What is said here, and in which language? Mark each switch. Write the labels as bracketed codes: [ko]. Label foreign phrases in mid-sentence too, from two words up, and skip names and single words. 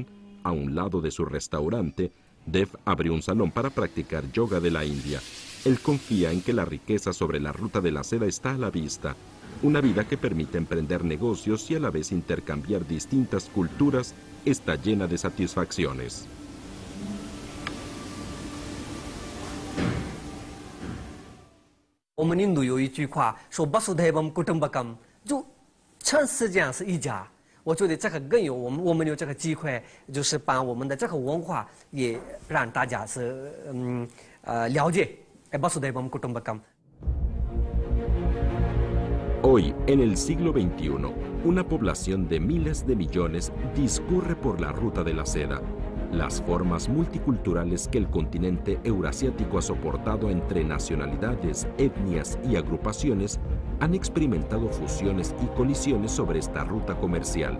[es] A un lado de su restaurante, Dev abrió un salón para practicar yoga de la India. Él confía en que la riqueza sobre la Ruta de la Seda está a la vista. Una vida que permite emprender negocios y a la vez intercambiar distintas culturas está llena de satisfacciones. [zh] 我们印度有一句话说 [sa] “वसुधैव कुटुम्बकम्”, [zh] 就全世界上是一家。我觉得这个更有我们有这个机会，就是把我们的这个文化也让大家是了解。 [sa] वसुधैव कुटुम्बकम्. [es] Hoy, en el siglo XXI, una población de miles de millones discurre por la Ruta de la Seda. Las formas multiculturales que el continente eurasiático ha soportado entre nacionalidades, etnias y agrupaciones han experimentado fusiones y colisiones sobre esta ruta comercial.